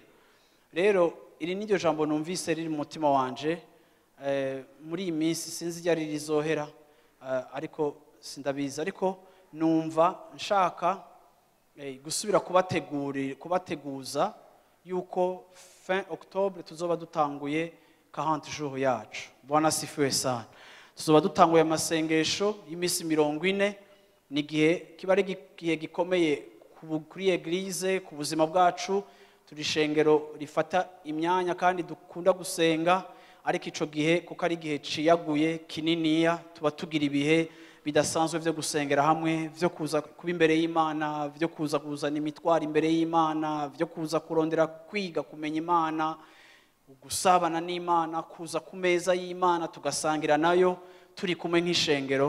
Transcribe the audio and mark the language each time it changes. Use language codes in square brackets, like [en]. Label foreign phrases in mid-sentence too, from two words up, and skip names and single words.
[rn] Rero iri niryo jambo numvise riri mu mutima wanje muri iyi minsi, sinzi ryari rizohera, ariko sindabizi, ariko numva nshaka gusubira kubateguza yuko [fr] fin octobre [rn] tuzoba dutanguye 40 jours yacu. [sw] Bwana sifiwe sana. [rn] Tuzoba dutanguye amasengesho y'imisi 40. Ni gihe kiba ari gihe gikomeye kuri eglise, ku buzima bwacu. Turi shengero rifata imyanya kandi dukunda gusenga, ariko ico gihe kuko ari gihe ciyaguye kininiya, tuba tugira ibihe bidasanzwe byo gusengera hamwe, byo kuza kuba imbere y'Imana, byo kuza kuzana imitwaro imbere y'Imana, byo kuza kurondera kwiga kumenya Imana, gusabana n'Imana, kuza ku meza y'Imana tugasangira nayo turi kumwe nk'ishengero.